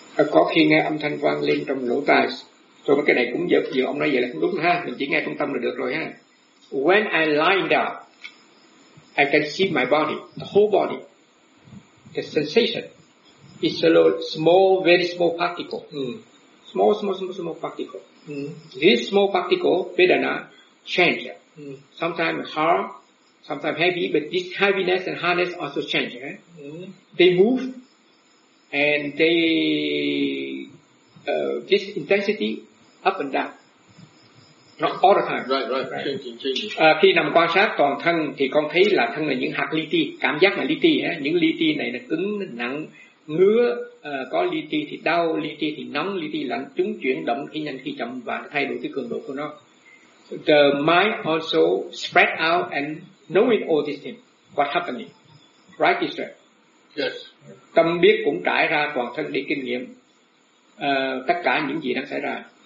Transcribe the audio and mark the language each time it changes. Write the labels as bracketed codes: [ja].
[vi] Có khi nghe âm thanh vang lên trong lỗ tai, rồi mấy cái này cũng giật giật, ông nói vậy là không đúng ha, mình chỉ nghe trung tâm là được rồi ha. [en] When I lie down, I can see my body, the whole body, the sensation. It's a little, small, very small particle. Mm. Small, small, small, small particle. Mm. This small particle, vedana, change. Mm. Sometimes hard, sometimes heavy, but this heaviness and hardness also change. Eh? Mm. They move, and they, this intensity, up and down. Not all the time. Right, right, right. Changing, changing. [vi] Khi nằm quan sát toàn thân, thì con thấy là thân là những hạt li ti, cảm giác là li ti. Eh? Những li ti này là cứng, nặng, ngứa, có li ti thì đau, li ti thì nóng, li ti lạnh, chúng chuyển động khi nhanh khi chậm và thay đổi cái cường độ của nó. [en] The mind also spread out and knowing all these things, what happening, right is there. Yes. [vi] Tâm biết cũng trải ra toàn thân để kinh nghiệm tất cả những gì đang xảy ra.